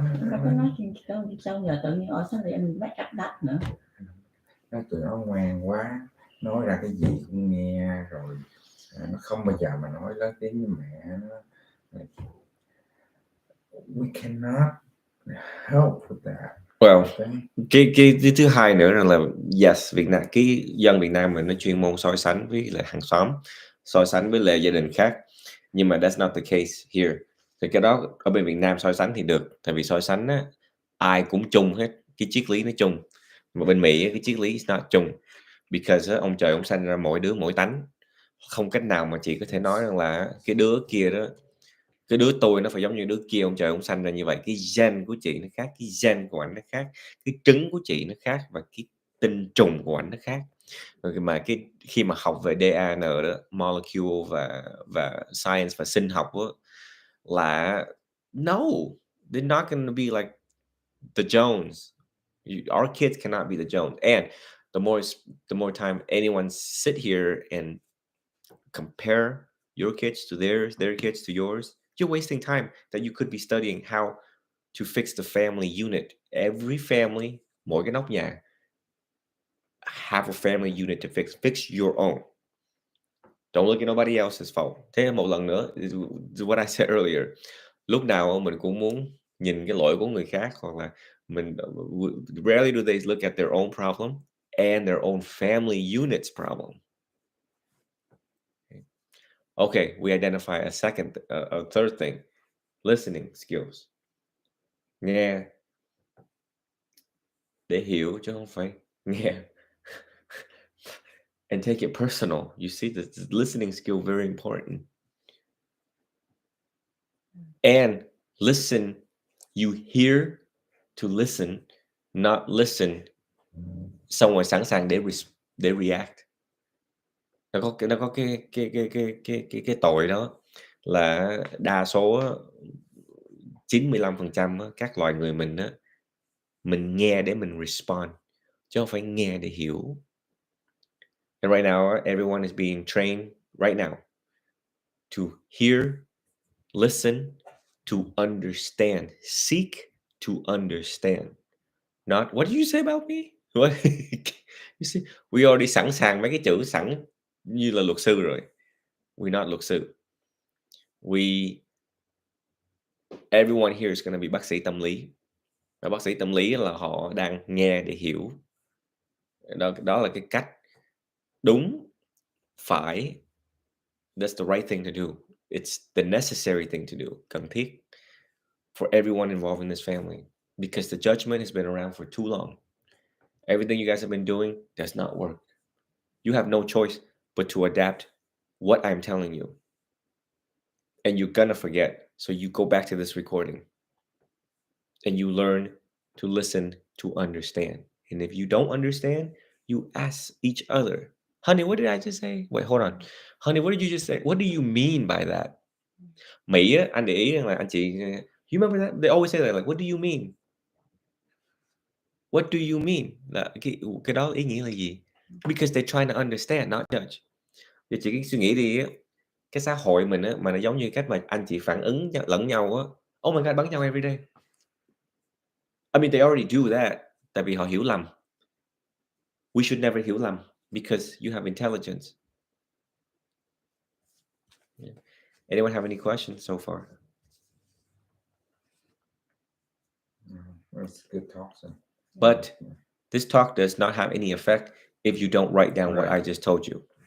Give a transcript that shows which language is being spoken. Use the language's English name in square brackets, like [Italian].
[Vietnamese] nó có nói chuyện con chị Châu giờ tự nhiên ở sao lại mình make up đắt nữa. Nó tụi nó ngoan quá, nói ra cái gì cũng nghe rồi, nó không bao giờ mà nói lớn tiếng với mẹ nó. [English] We cannot help with that. [Vietnamese] Well, cái thứ hai nữa là yes, Việt Nam, cái dân Việt Nam mình nó chuyên môn so sánh với lại hàng xóm, so sánh với lại gia đình khác, nhưng mà [English] that's not the case here. [Vietnamese] Thì cái đó ở bên Việt Nam so sánh thì được, tại vì so sánh á, ai cũng chung hết, cái triết lý nó chung. Mà bên Mỹ cái triết lý is not chung, because ông trời ông sanh ra mỗi đứa mỗi tánh, không cách nào mà chị có thể nói rằng là cái đứa kia đó, cái đứa tôi nó phải giống như đứa kia, ông trời ông sanh ra như vậy. Cái gen của chị nó khác, cái gen của anh nó khác, cái trứng của chị nó khác, và cái tinh trùng của anh nó khác. Rồi mà khi mà học về DAN đó, molecule và science và sinh học đó, là [English] no, they're not going to be like the Jones. Our kids cannot be the Jones. And the more time anyone sit here and compare your kids to theirs, their kids to yours, you're wasting time that you could be studying how to fix the family unit. Every family, [Vietnamese] mỗi cái nóc nhà, [English] have a family unit to fix your own. Don't look at nobody else's fault. [Vietnamese] Thế một lần nữa, [English] what I said earlier, [Vietnamese] lúc nào mình cũng muốn nhìn cái lỗi của người khác, hoặc là mình [English] rarely do they look at their own problem and their own family unit's problem. Okay, we identify a third thing, listening skills. [Vietnamese] Nghe để hiểu chứ không phải nghe. [English] And take it personal. You see, the listening skill very important. And listen, you hear to listen, not listen [Vietnamese] xong rồi sẵn sàng để [English] react. [Vietnamese] Nó có cái tội đó là đa số 95% các loài người mình á, mình nghe để mình respond chứ không phải nghe để hiểu. [English] And right now everyone is being trained right now to hear, listen, to understand, seek to understand. Not what did you say about me? What? You see, we already [Vietnamese] sẵn sàng mấy cái chữ sẵn như là luật sư rồi. [English] We're not luật sư. Everyone here is going to be [Vietnamese] bác sĩ tâm lý. Và bác sĩ tâm lý là họ đang nghe để hiểu. Đó là cái cách đúng, phải. [English] That's the right thing to do. It's the necessary thing to do. [Vietnamese] Cần thiết [English] for everyone involved in this family. Because the judgment has been around for too long. Everything you guys have been doing does not work. You have no choice but to adapt what I'm telling you. and you're gonna forget. So you go back to this recording and you learn to listen to understand. And if you don't understand, you ask each other, honey, what did I just say? Wait, hold on. Honey, what did you just say? What do you mean by that? [Vietnamese] Mỹ á, anh để ý rằng là anh chị, [English] you remember that? They always say that, like, what do you mean? What do you mean? [Vietnamese] Là cái đó ý nghĩa là gì? [English] Because they're trying to understand, not judge. [Vietnamese] Giờ chị cứ suy nghĩ đi á, cái xã hội mình á, mà nó giống như cách mà anh chị phản ứng lẫn nhau á. [English] Oh my God, [Vietnamese] bắn nhau [English] every day. I mean, they already do that, [Vietnamese] tại vì họ hiểu lầm. [English] We should never [Vietnamese] hiểu lầm [English] because you have intelligence. Yeah. Anyone have any questions so far? That's good talk. So. But this talk does not have any effect if you don't write down what I just told you.